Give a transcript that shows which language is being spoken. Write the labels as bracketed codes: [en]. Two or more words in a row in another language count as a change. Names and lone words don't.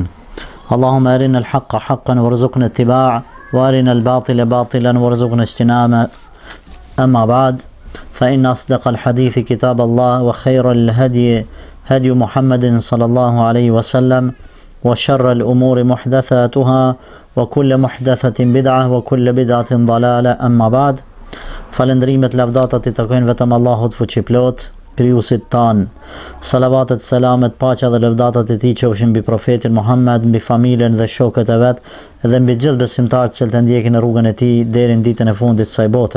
[ar] اللهم أرنا الحق حقا وارزقنا اتباعه، وأرنا الباطل باطلا وارزقنا اجتنابه. أما بعد، فإن أصدق الحديث كتاب الله، وخير الهدي هدي محمد صلى الله عليه وسلم، وشر الأمور محدثاتها، وكل محدثة بدعة، وكل بدعة ضلالة. أما بعد، [sq] falendrimet lavdatat I takojnë vetëm Allahut fuqiplot, krijuesit tan. Salavatet, selamet, paqja dhe lavdatat E tij qofshin mbi profetin Muhammed, mbi familjen dhe shokët e vet, dhe mbi gjithë besimtarët që të ndjekin në rrugën e tij deri në ditën e fundit të kësaj bote.